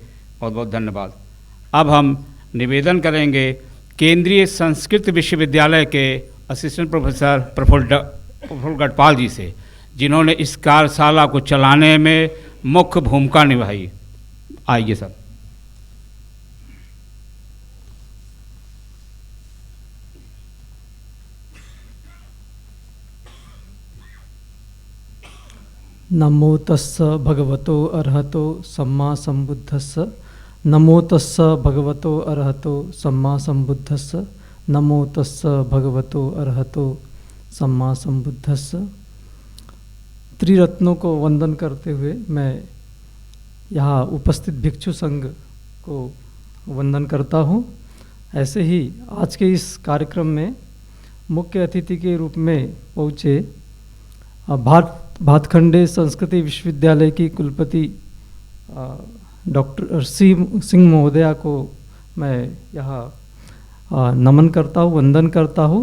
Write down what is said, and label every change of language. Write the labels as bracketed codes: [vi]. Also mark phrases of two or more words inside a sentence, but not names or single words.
[hi] बहुत बहुत धन्यवाद। अब हम निवेदन करेंगे केंद्रीय संस्कृत विश्वविद्यालय के [en] assistant professor [hi] प्रफुल्ल गढ़पाल जी से, जिन्होंने इस कार्यशाला को चलाने में मुख्य भूमिका निभाई। आइए सर। [pi] नमो तस्स भगवतो अरहतो सम्मा सम्बुद्धस्स। नमो तस्स भगवतो अरहतो सम्मा सम्बुद्धस्स। नमो तस्स भगवतो अरहतो सम्मा सम्बुद्धस्स। [hi] त्रिरत्नों को वंदन करते हुए मैं यहाँ उपस्थित भिक्षु संघ को वंदन करता हूँ। ऐसे ही आज के इस कार्यक्रम में मुख्य अतिथि के रूप में पहुँचे भातखंडे संस्कृति विश्वविद्यालय की कुलपति डॉक्टर सिंह महोदया को मैं यहाँ नमन करता हूँ, वंदन करता हूँ।